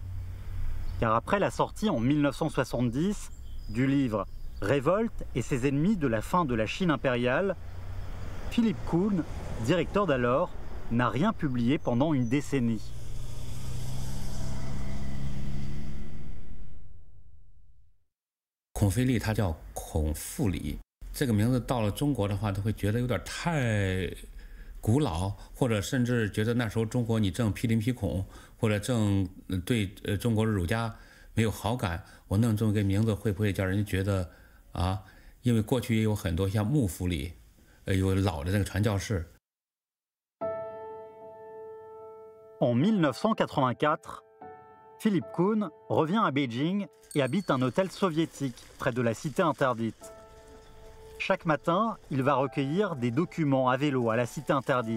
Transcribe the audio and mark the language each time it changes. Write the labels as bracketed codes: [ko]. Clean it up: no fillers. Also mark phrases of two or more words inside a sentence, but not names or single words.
[fr] Car après la sortie en 1970 du livre « Révolte et ses ennemis de la fin de la Chine impériale », Philip Kuhn, directeur d'alors, n'a rien publié pendant une décennie. [zh] Kong Fei Li 他叫孔富里，这个名字到了中国的话，都会觉得有点太古老，或者甚至觉得那时候中国你正批林批孔，或者正对中国的儒家没有好感。我弄这么个名字会不会叫人家觉得啊？因为过去也有很多像幕府里，有老的那个传教士。 [fr] En 1984, Philip Kuhn revient à Beijing et habite un hôtel soviétique près de la cité interdite. Chaque matin, il va recueillir des documents à vélo à la cité interdite.